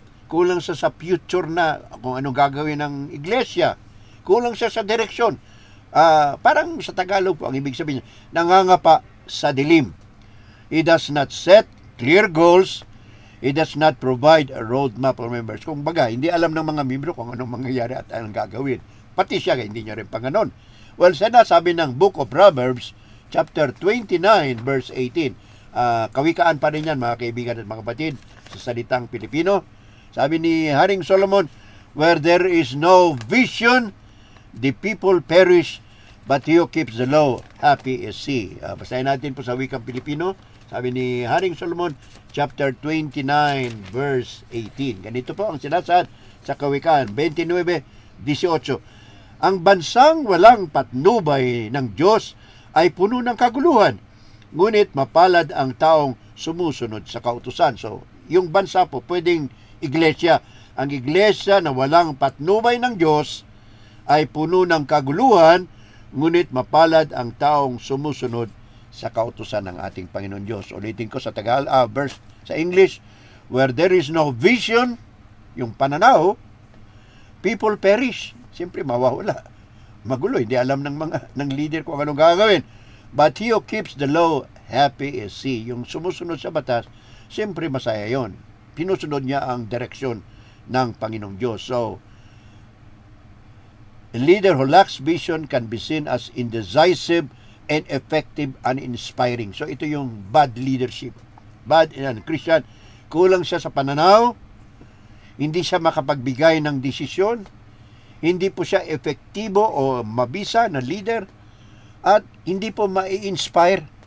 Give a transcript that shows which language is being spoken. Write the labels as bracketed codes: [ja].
[tl] Kulang siya sa future na kung anong gagawin ng iglesia. Kulang siya sa direksyon. Parang sa Tagalog po, ang ibig sabihin niya, nangangapa sa dilim. [en] He does not set clear goals. He does not provide a roadmap for members. [tl] Kung baga, hindi alam ng mga membro kung anong mangyayari at anong gagawin. Pati siya, hindi niya rin panganon. Well, sinasabi ng [en] Book of Proverbs, chapter 29, verse 18. [tl] Kawikaan pa rin yan, mga kaibigan at mga kapatid, sa salitang Pilipino. Sabi ni Haring Solomon, [en] where there is no vision, the people perish, but he who keeps the law, happy is he. [tl] Basahin natin po sa wikang Pilipino. Sabi ni Haring Solomon, chapter 29, verse 18. Ganito po ang sinasad sa Kawikaan 29:18. Ang bansang walang patnubay ng Diyos ay puno ng kaguluhan, ngunit mapalad ang taong sumusunod sa kautusan. So, yung bansa po, pwedeng iglesia. Ang iglesia na walang patnubay ng Diyos ay puno ng kaguluhan, ngunit mapalad ang taong sumusunod sa kautusan ng ating Panginoon Diyos. Ulitin ko sa verse sa English, [en] where there is no vision, [tl] yung pananaw, [en] people perish. [tl] Siyempre mawawala. Magulo, hindi alam ng leader kung anong gagawin. [en] But he who keeps the law, happy is he. [tl] Yung sumusunod sa batas, siyempre masaya yon. Pinusunod niya ang direksyon ng Panginoong Diyos. [en] So, a leader who lacks vision can be seen as indecisive and effective and inspiring. [tl] So ito yung bad leadership. [en] Bad and Christian. [tl] Kulang siya sa pananaw, hindi siya makapagbigay ng desisyon, hindi po siya efektibo o mabisa na leader, at hindi po ma-inspire.